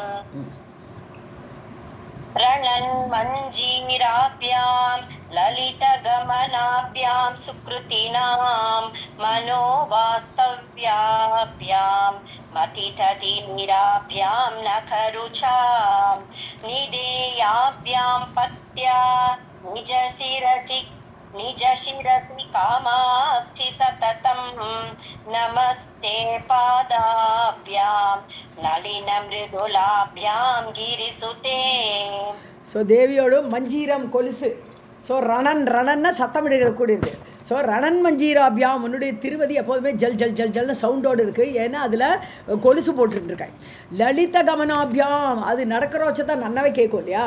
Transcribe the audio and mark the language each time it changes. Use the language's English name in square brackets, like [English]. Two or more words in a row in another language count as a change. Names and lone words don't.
[Sanskrit] रणन्मञ्जीराभ्यां ललितगमनाभ्यां सुकृतिनां मनोवास्तव्याभ्यां मतिततिनिराभ्यां नखरुचां निदेयाभ्यां पत्या निजशिरसि कामाक्षि सततं नमस्ते पादाभ्यां नलिनमृदुलाभ्यां गिरिसुते. [Tamil] ஸோ தேவியோட மஞ்சீரம் கொலுசு. ஸோ ரணன்னா சத்தமிடக்கூடியது. ஸோ [Sanskrit] रणन् मञ्जीराभ्याम्, [Tamil] உன்னுடைய திருவதி எப்போதுமே ஜல் ஜல் ஜல் ஜல்னு சவுண்டோடு இருக்குது. ஏன்னா அதில் கொலுசு போட்டுருக்கேன். [Sanskrit] ललित गमनाभ्याम्, [Tamil] அது நடக்கிற வச்சதான் நன்னவே கேட்கும் இல்லையா.